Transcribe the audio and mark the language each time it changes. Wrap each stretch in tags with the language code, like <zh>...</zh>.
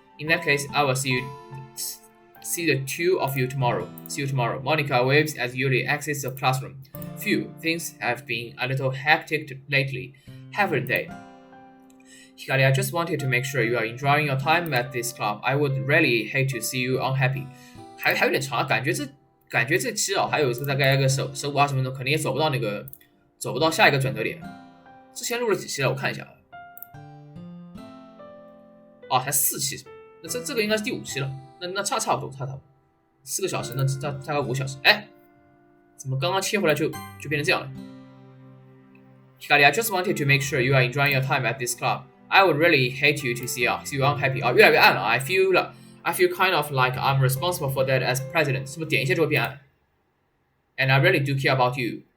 <en>In that case, I will see the two of you tomorrow. See you tomorrow. Monica waves as Yuri exits the classroom. Phew, things have been a little hectic lately, haven't they? Hikari, I just wanted to make sure you are enjoying your time at this club. I would really hate to see you unhappy.</en> <zh>还有点长啊，感觉这期还有大概个15-20分钟，肯定也走不到下一个转折点。之前录了几期了，我看一下啊，才4期是吧？那这个应该是第5期了，那差不多4个小时，那大概5小时。哎，怎么刚刚切回来就变成这样了</zh> <en>？Hikari, I just wanted to make sure you are enjoying your time at this club. I would really hate you to see you unhappy.</en> <zh>啊，越来越暗了</zh> <en>I feel kind of like I'm responsible for that as president.</en> <zh>是不是点一下就会变暗</zh> <en>？And I really do care about you.</en>